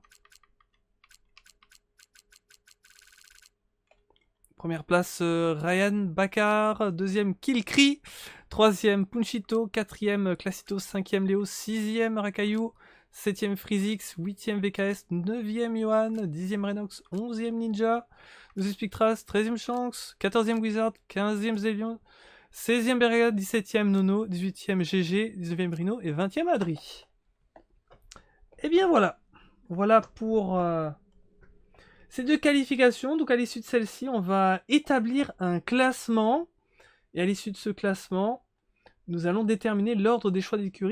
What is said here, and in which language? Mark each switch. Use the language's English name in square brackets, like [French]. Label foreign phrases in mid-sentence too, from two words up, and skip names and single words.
[French] Première place Ryan Bakar, deuxième Kilkri, troisième Punchito, quatrième Classito, cinquième Léo, sixième Rakayu, septième Freezix, huitième VKS, neuvième Johan, dixième Renox, onzième Ninja, 12e Spectras, 13e Shanks, 14e Wizard, 15e Zelion, 16e Berga, 17e Nono, 18e GG, 19e Rino et 20e Adri. Et bien voilà. Voilà pour ces deux qualifications. Donc à l'issue de celle-ci, on va établir un classement. Et à l'issue de ce classement, nous allons déterminer l'ordre des choix d'écurie.